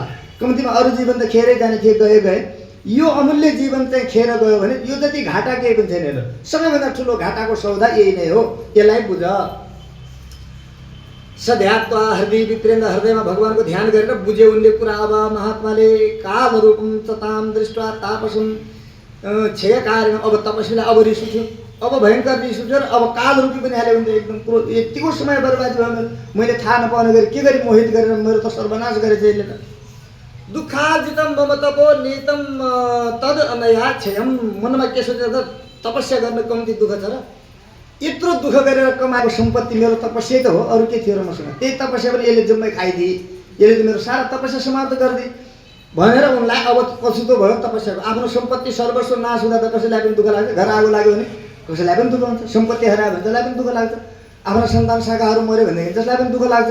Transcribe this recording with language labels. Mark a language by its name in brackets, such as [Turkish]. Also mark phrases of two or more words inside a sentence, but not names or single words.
[Nepali] कम्तीमा अरू जीवन त खेरै जाने थिए, गए, यो अमूल्य जीवन चाहिँ खेर गयो भने यो जति घाटा केही पनि छैन। सबैभन्दा ठुलो घाटाको सौदा यही नै हो, यसलाई बुझ। [Sanskrit] सध्यात्वा हृदय विप्रेन्द्र, [Nepali] हृदयमा भगवानको ध्यान गरेर बुझे उनले कुरा। अब महात्माले [Sanskrit] काल रूपम चताम दृष्टा तापसम क्षयकारिण, [Nepali] अब तपस्वीलाई अब रिस उठ्यो, अब भयङ्कर रिस उठ्यो, अब काल रूपी पनि हाल्यो भने एकदम पुरो यतिको समय बर्बाद भयो, मैले थाहा नपाउने गरी के गरी मोहित गरेर मेरो त सर्वनाश गरेछ यसले त। [Sanskrit] दुःखार्जितम मम तपो नितम तद अनया क्षयम, [Nepali] मनमा के सोचेर त तपस्या गर्न कम्ती दुःख छ र, यत्रो दुःख गरेर कमाएको सम्पत्ति मेरो तपस्या त हो, अरू के थियो र मसँग, त्यही तपस्या पनि यसले जम्मै खाइदिए, यसले त मेरो सारा तपस्या समाप्त गरिदिए भनेर उनलाई अब पछुतो भयो तपस्याको। आफ्नो सम्पत्ति सर्वस्व नाश हुँदा त कसैलाई पनि दुःख लाग्छ, घर आगो लाग्यो भने कसैलाई पनि दुःख हुन्छ, सम्पत्ति हरायो भने जसलाई पनि दुःख लाग्छ, आफ्नो सन्तान शाखाहरू मऱ्यो भनेदेखि जसलाई पनि दुःख लाग्छ।